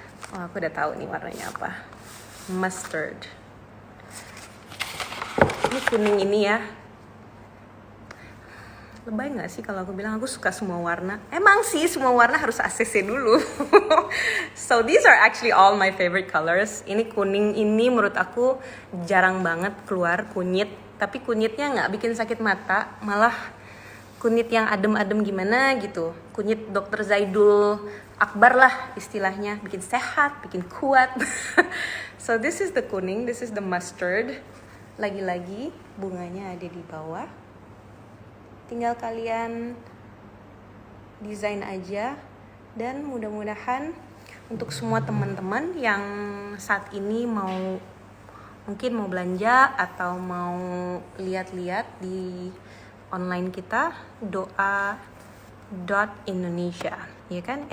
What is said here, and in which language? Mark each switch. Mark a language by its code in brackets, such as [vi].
[id] Oh, aku udah tahu nih warnanya apa. Mustard. Ini kuning ini ya. Lebay nggak sih kalau aku bilang aku suka semua warna? Emang sih semua warna harus ACC dulu. [en] So these are actually all my favorite colors. [id] Ini kuning ini menurut aku jarang banget keluar kunyit. Tapi kunyitnya nggak bikin sakit mata, malah kunyit yang adem-adem gimana gitu. Kunyit Dr. Zaidul Akbar lah istilahnya, bikin sehat, bikin kuat. [en] So this is the kuning, this is the mustard. [id] Lagi-lagi bunganya ada di bawah. Tinggal kalian desain aja, dan mudah-mudahan untuk semua teman-teman yang saat ini mungkin mau belanja atau mau lihat-lihat di online kita, doa.indonesia, ya kan?